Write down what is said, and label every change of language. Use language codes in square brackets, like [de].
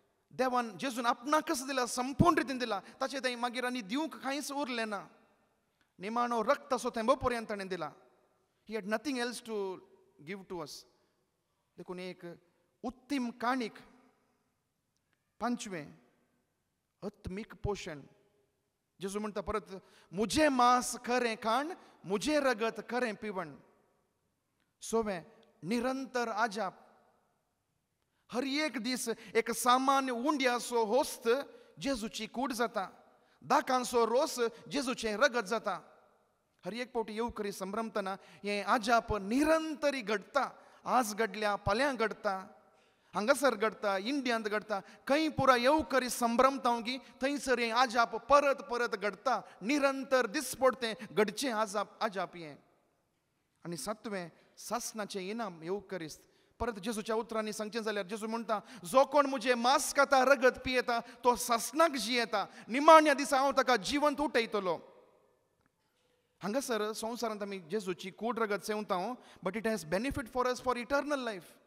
[kok] देवान जेजून आपणाकच दिला, संपूर्ण रितीन दिला. ताचे थंय मागीर आनी दिवंक कांयच उरलें ना. निमाणो रक्त असो थेंबो पर्यंत ताणें दिला. [en] He had nothing else to give to us. [kok] देखून एक उत्तीम काणीक. पांचवें आत्मीक पोशण. जेजू म्हणटा परत म्हजें मांस खरें खाण, म्हजें रगत खरें पिवण. सवें निरंतर आजाप. हर एक दीस एक सामान्य उंड्याचो होस्त जेजूची कूड जाता. दाकांचो रोस जेजूचें रगत जाता. हर एक फावटी येवकरी संभ्रमतना हें आजाप निरंतरी घडटा. आज घडल्या, फाल्यां घडटा, हांगासर घडटा, इंडियांत घडटा. खंय पुरा येवकरी संभ्रमता की थंयसर हें आजाप परत परत घडटा. निरंतर दिसपडतें घडचें आजाप हें. आनी सातवें सासणाचें इनाम येवकरिस्त. परत जेजूच्या उतरांनी सांगचें जाल्यार जेजू म्हणटा जो कोण म्हजें मांस खाता, रगत पियेता, तो सासणाक जियेता. निमाण्या दिसा हांव ताका जिवंत उठयतलो. हांगासर संवसारांत आमी जेजूची कूड रगत Sevata, [en] But it has benefit for us for eternal life.